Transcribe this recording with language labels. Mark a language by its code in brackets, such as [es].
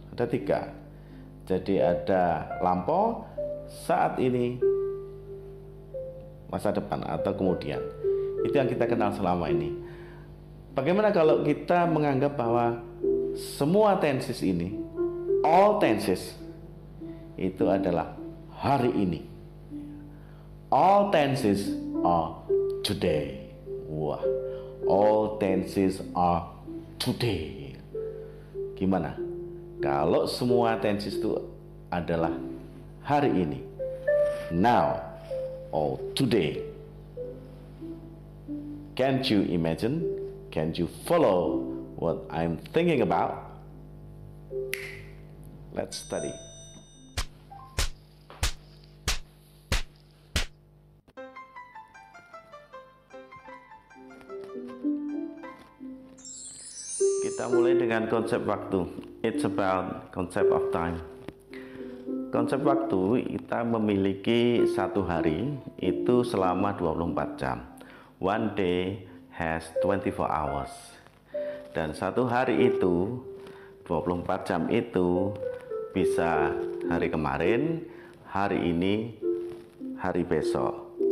[id] Ada 3. Jadi ada lampau, saat ini, masa depan, atau kemudian. Itu yang kita kenal selama ini. Bagaimana kalau kita menganggap bahwa semua tenses ini, [en] all tenses, [id] itu adalah hari ini. [en] All tenses are today. Wah, all tenses are today. [id] Gimana? Kalau semua tenses itu adalah hari ini, [en] now, or today. Can't you imagine? Can you follow what I'm thinking about? Let's study. [id] Kita mulai dengan konsep waktu. [en] It's about concept of time. [id] Konsep waktu, kita memiliki satu hari itu selama 24 jam. [en] One day has 24 hours. [id] Dan satu hari itu 24 jam itu bisa hari kemarin, hari ini, hari besok.